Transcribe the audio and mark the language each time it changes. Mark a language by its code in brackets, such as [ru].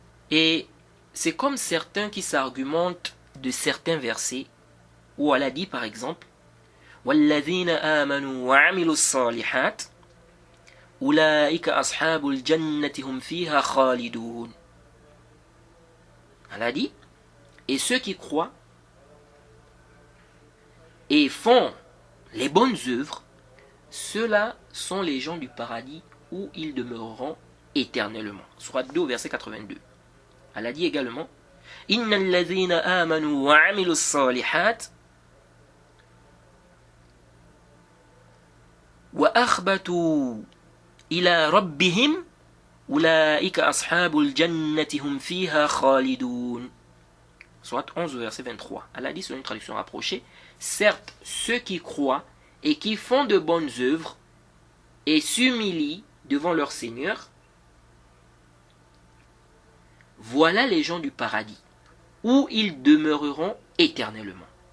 [fr] Et c'est comme certains qui s'argumentent de certains versets où Allah dit par exemple [ar] وَالَّذِينَ آمَنُوا وَعَمِلُوا الصَّالِحَاتِ أُولَٰئِكَ أَصْحَابُ الْجَنَّةِ هُمْ فِيهَا خَالِدُونَ. [fr] Allah dit, et ceux qui croient et font les bonnes œuvres, ceux-là sont les gens du paradis où ils demeureront éternellement. Sourate 2, verset 82. Allah dit également [ar] إِنَّ الَّذِينَ آمَنُوا وَعَمِلُوا الصَّالِحَاتِ وَأَخْبَتُوا إِلَى رَبِّهِمْ أولئك أصحاب الجنة هم فيها خالدون. [fr] Soit 11 verset 23. Allah dit sur une traduction rapprochée, certes, ceux qui croient et qui font de bonnes œuvres et s'humilient devant leur Seigneur, voilà les gens du paradis, où ils demeureront éternellement.